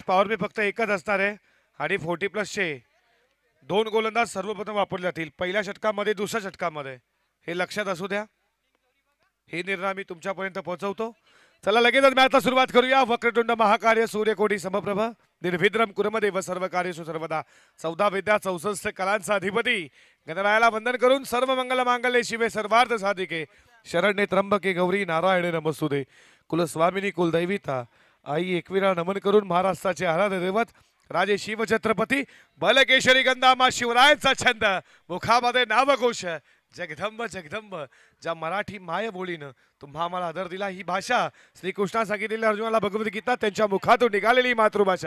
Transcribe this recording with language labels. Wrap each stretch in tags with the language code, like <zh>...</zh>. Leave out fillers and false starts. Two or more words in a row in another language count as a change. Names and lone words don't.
<en>power play</en> <mr>फक्त एकच असणार आहे आणि 40+चे 2 गोलंदाज सर्वप्रथम वापरले जातील पहिल्या षटकामध्ये दुसऱ्या षटकामध्ये. हे लक्षात असू द्या. हे निर्णय मी तुमच्यापर्यंत पोहोचवतो. चला लगेचच मॅचला सुरुवात करूया.</mr> <sa>वक्रतुंड महाकार्य सूर्यकोटी समप्रभ निर्विद्रम कुर्मदेव सर्व कार्येषु सर्वदा</sa> <mr>14 विद्या 64 कलांचा अधिपती गणरायाला वंदन करून</mr> <sa>सर्व मंगल मांगल्ये शिवे सर्वार्थ साधिके शरण्ये त्र्यंबके गौरी नारायणे नमस्तुते.</sa> <mr>कुलस्वामिनी कुलदैविता आई एकविरा नमन करून महाराष्ट्राचे आराध्य दैवत राजे शिवछत्रपती बलकेशरी गंधामा शिवरायांचा छंद मुखामध्ये नावघोष जगदंब जगदंब. ज्या मराठी माय बोलीनं तुम्हा आम्हाला आदर दिला ही भाषा श्रीकृष्णा सांगितलेली अर्जुनाला भगवद्गीता त्यांच्या मुखातून निघालेली मातृभाषा.</mr>